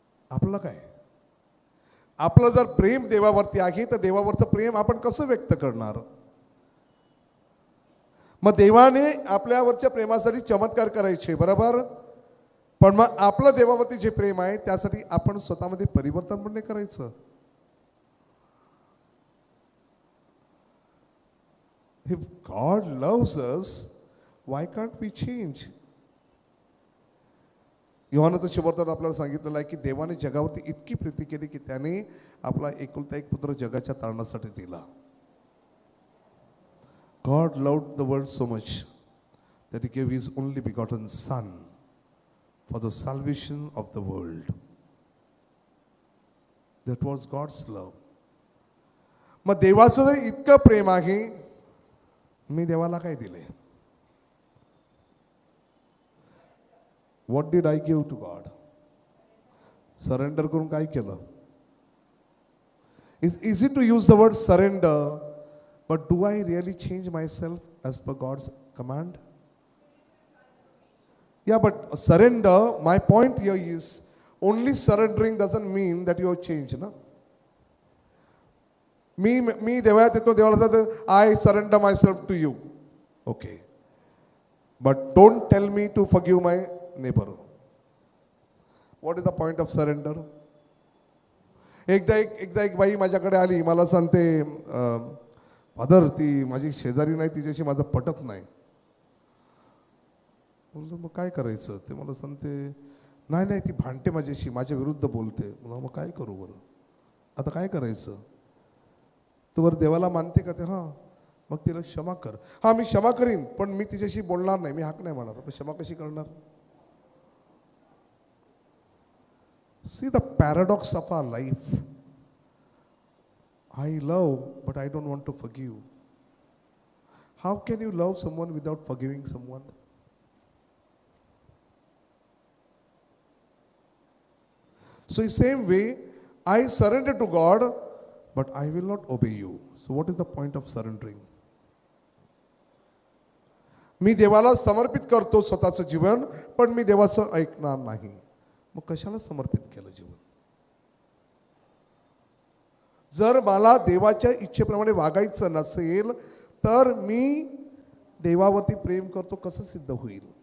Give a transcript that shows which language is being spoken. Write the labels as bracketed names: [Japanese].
[Marathi] आपलं काय? आपलं जर प्रेम देवावरती आहे तर देवावरचं प्रेम आपण कसं व्यक्त करणार? मग देवाने आपल्यावरच्या प्रेमासाठी चमत्कार करायचे, बरोबर. पण मग आपलं देवावरती जे प्रेम आहे त्यासाठी आपण स्वतःमध्ये परिवर्तन पण नाही करायचं. [English] If God loves us, why can't we change? [Marathi] योहानाचं सुवर्तमानात आपल्याला सांगितलेलं आहे की देवाने जगावरती इतकी प्रीती केली की त्याने आपला एकुलता एक पुत्र जगाच्या तारणासाठी दिला. [English] God loved the world so much that he gave his only begotten son for the salvation of the world. That was God's love. [Marathi] मग देवाचं जर इतकं प्रेम आहे, मी देवाला काय दिले? [English] What did I give to God? [Marathi] Surrender करून काय केलं? [English] It's easy to use the word surrender, but do I really change myself as per God's command? Yeah, but surrender, my point here is, only surrendering doesn't mean that you have changed, na? [Marathi] मी देवात येतो, देवाला सांगतो, [English] I surrender myself to you. Okay. But don't tell me to forgive my neighbor. What is the point of surrender? [Marathi] एकदा एक बाई माझ्याकडे आली, मला सांगते, फादर, ती माझी शेजारी नाही, तिच्याशी माझं पटत नाही. बोललो मग काय करायचं? ते मला सांगते, नाही ती भांडते माझ्याशी, माझ्या विरुद्ध बोलते. मग काय करू बरं? आता काय करायचं? तू बरं देवाला मानते का? ते हां. मग तिला क्षमा कर. हां, मी क्षमा करीन, पण मी तिच्याशी बोलणार नाही, मी हाक नाही मारणार. पण क्षमा कशी करणार? [English] See the paradox of our life. I love, but I don't want to forgive. How can you love someone without forgiving someone? So in the same way, I surrender to God, but I will not obey you. So what is the point of surrendering? [Marathi] मी देवाला समर्पित करतो स्वतःचं जीवन, पण मी देवाचं ऐकणार नाही. मग कशाला समर्पित केलं जीवन? जर मला देवाच्या इच्छेप्रमाणे वागायचं नसेल तर मी देवावरती प्रेम करतो कसं सिद्ध होईल?